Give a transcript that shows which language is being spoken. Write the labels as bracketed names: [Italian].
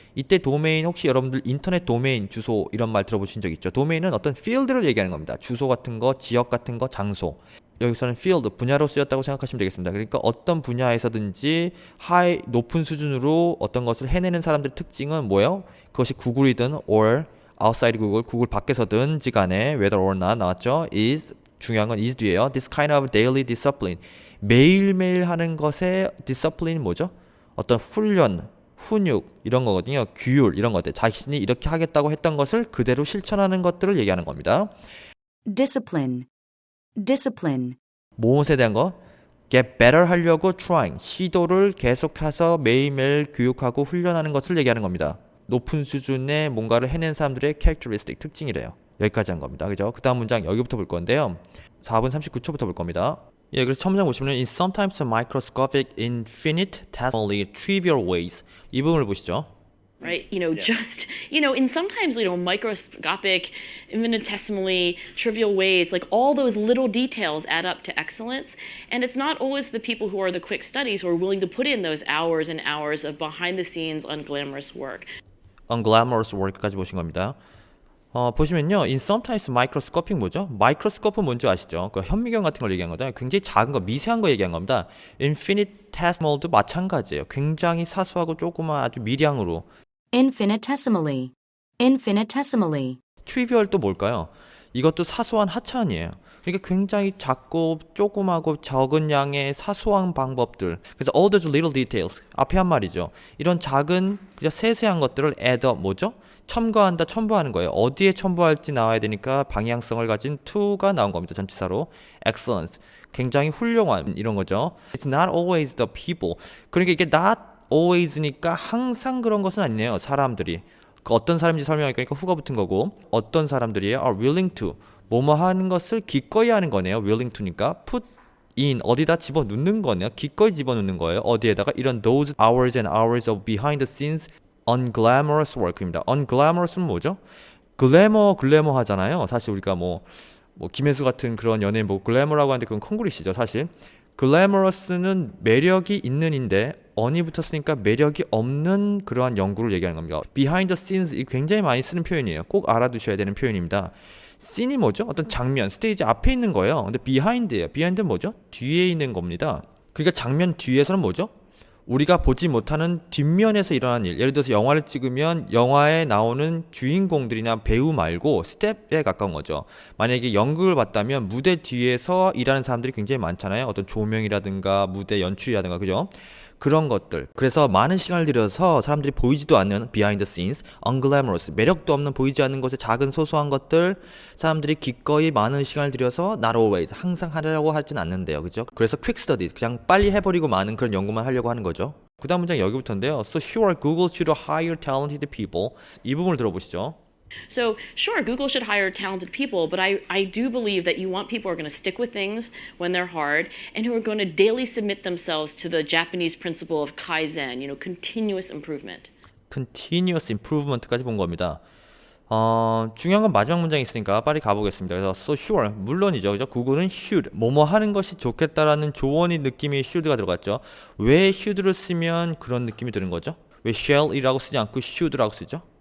[Korean] 이때 도메인 혹시 여러분들 인터넷 도메인 주소 이런 말 들어보신 적 있죠? 도메인은 어떤 필드를 얘기하는 겁니다. 주소 같은 거, 지역 같은 거, 장소. 여기서는 field 분야로 쓰였다고 생각하시면 되겠습니다. 그러니까 어떤 분야에서든지 높은 수준으로 어떤 것을 해내는 사람들의 특징은 뭐예요? 그것이 구글이든 [English] or outside Google, [Korean] 구글 밖에서든지 간에 whether or not 나왔죠? is 중요한 건 is 뒤에요. [English] This kind of daily discipline. [Korean] 매일매일 하는 것의 discipline 뭐죠? 어떤 훈련, 훈육 이런 거거든요. 규율 이런 것들. 자신이 이렇게 하겠다고 했던 것을 그대로 실천하는 것들을 얘기하는 겁니다. [English] discipline, discipline, [Korean] 무엇에 대한 거? [English] get better [Korean] 하려고 [English] trying. [Korean] 시도를 계속해서 매일매일 교육하고 훈련하는 것을 얘기하는 겁니다. 높은 수준의 뭔가를 해낸 사람들의 characteristic, 특징이래요. 여기까지 한 겁니다. 그죠? 그 다음 문장 여기부터 볼 건데요. 4분 39초부터 볼 겁니다. 예, 그래서 첫 문장 보시면 [English] in sometimes microscopic, infinitesimally trivial ways. [Korean] 이 부분을 보시죠. [English] Right? Just, in sometimes, microscopic, infinitesimally trivial ways, like all those little details add up to excellence. And it's not always the people who are the quick studies who are willing to put in those hours and hours of behind the scenes unglamorous work. [Korean] unglamorous work까지 보신 겁니다. 보시면요, [English] in sometimes microscopic [Korean] 뭐죠? 마이크로스코프 뭔지 아시죠? 그 현미경 같은 걸 얘기한 거다. 굉장히 작은 거, 미세한 거 얘기한 겁니다. infinitesimal도 마찬가지예요. 굉장히 사소하고 조그만 아주 미량으로. infinitesimally, infinitesimally, trivial 또 뭘까요? 이것도 사소한 하찮이에요. 그러니까 굉장히 작고 조그마고 적은 양의 사소한 방법들. 그래서 [English] all those little details [Korean] 앞에 한 말이죠. 이런 작은 그냥 세세한 것들을 add up 뭐죠? 첨가한다, 첨부하는 거예요. 어디에 첨부할지 나와야 되니까 방향성을 가진 to가 나온 겁니다. 전치사로 excellence, 굉장히 훌륭한 이런 거죠. [English] It's not always the people. [Korean] 그러니까 이게 not always니까 항상 그런 것은 아니네요. 사람들이 그 어떤 사람인지 설명하니까 후가 붙은 거고 어떤 사람들이에요? [English] are willing to [Korean] 뭐뭐 하는 것을 기꺼이 하는 거네요. willing to니까 [English] put in [Korean] 어디다 집어넣는 거네요. 기꺼이 집어넣는 거예요. 어디에다가 이런 [English] those hours and hours of behind the scenes unglamorous work입니다. [Korean] unglamorous는 뭐죠? 글래머 하잖아요. 사실 우리가 뭐 김혜수 같은 그런 연예인 뭐 글래머라고 하는데 그건 콩글리시죠. 사실 glamorous는 매력이 있는인데 on이 붙었으니까 매력이 없는 그러한 연구를 얘기하는 겁니다. behind the scenes 이 굉장히 많이 쓰는 표현이에요. 꼭 알아두셔야 되는 표현입니다. scene이 뭐죠? 어떤 장면, 스테이지 앞에 있는 거예요. 근데 behind예요. behind는 뭐죠? 뒤에 있는 겁니다. 그러니까 장면 뒤에서는 뭐죠? 우리가 보지 못하는 뒷면에서 일어나는 일. 예를 들어서 영화를 찍으면 영화에 나오는 주인공들이나 배우 말고 스텝에 가까운 거죠. 만약에 연극을 봤다면 무대 뒤에서 일하는 사람들이 굉장히 많잖아요. 어떤 조명이라든가 무대 연출이라든가 그죠? 그런 것들. 그래서 많은 시간을 들여서 사람들이 보이지도 않는 [English] behind the scenes, unglamorous, [Korean] 매력도 없는 보이지 않는 것의 작은 소소한 것들 사람들이 기꺼이 많은 시간을 들여서 not always, 항상 하려고 하진 않는데요. 그죠? 그래서 [English] quick study, [Korean] 그냥 빨리 해버리고 많은 그런 연구만 하려고 하는 거죠. 그 다음 문장 여기부터인데요. [English] So sure, Google should hire talented people. [Korean] 이 부분을 들어보시죠. [English] So, sure, Google should hire talented people, but I do believe that you want people who are going to stick with things when they're hard and who are going to daily submit themselves to the Japanese principle of Kaizen, continuous improvement. [Korean] continuous improvement까지 본 겁니다. 중요한 건 마지막 문장이 있으니까 빨리 가보겠습니다. 그래서 [English] so sure, [Korean] 물론이죠. 그죠? 구글은 should, 뭐뭐 하는 것이 좋겠다라는 조언의 느낌이 should가 들어갔죠. 왜 should를 쓰면 그런 느낌이 드는 거죠? 왜 shall이라고 쓰지 않고 should라고 쓰죠?